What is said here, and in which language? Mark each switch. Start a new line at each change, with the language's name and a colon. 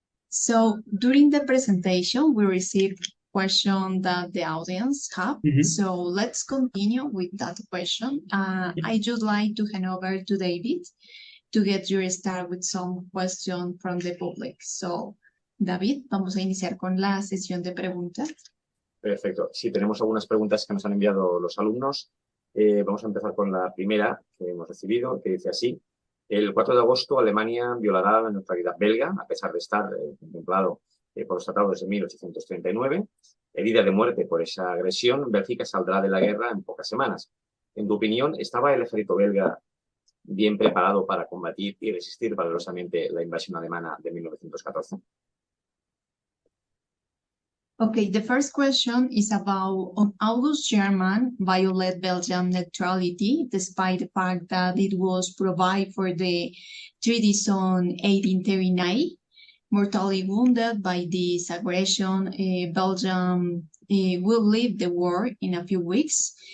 English: So during the presentation, we received question that the audience have. So let's continue with that question. I just like to hand over to David to get your start with some question from the public.
Spanish: So, David, vamos a iniciar con la sesión de preguntas. Perfecto. Sí, tenemos algunas preguntas que nos han enviado los alumnos. Vamos a empezar con la primera que hemos recibido, que dice así. El 4 de agosto Alemania violará la neutralidad belga, a pesar de estar contemplado por los tratados desde 1839. Herida de muerte por esa agresión, Bélgica saldrá de la guerra en pocas semanas. En tu opinión, ¿estaba el ejército belga bien preparado para combatir y resistir valerosamente la invasión alemana de 1914?
English: Okay, the first question is about August German violated Belgian neutrality, despite the fact that it was provided for the treaties on 1839. Mortally wounded by this aggression, Belgium will leave the war in a few weeks.